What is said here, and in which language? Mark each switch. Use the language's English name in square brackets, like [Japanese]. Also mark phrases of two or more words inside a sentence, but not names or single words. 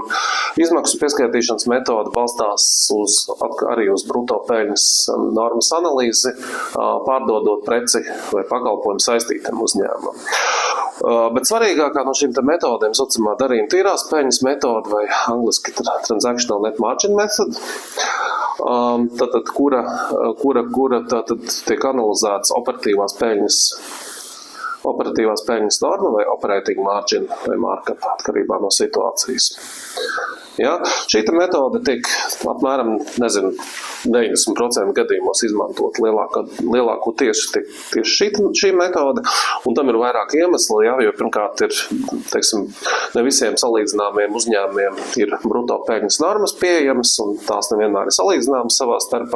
[Latvian] Izmaksu pieskaitīšanas metode balstās arī uz bruto peļņas normas analīzi, pārdodot preci vai pakalpojumu saistītam uzņēmumam. Bet svarīgākā no šīm metodēm saucamā darījuma tīrās peļņas metode vai angliski [English] transactional net margin method, [Latvian] tātad, kura tātad tiek analizēts operatīvās peļņas norma vai [English] operating margin [Latvian] vai markup atkarībā no situācijas. Ja? Šī metode tiek apmēram, 90% gadījumos izmantot lielāko tieši šī metode, un tam ir vairāk iemesli, ja, jo pirmkārt ir, teiksim, ne visiem salīdzināmiem uzņēmumiem ir bruto peļņas normas pieejamas, un tās nevienmēr ir salīdzināmas savā starpā.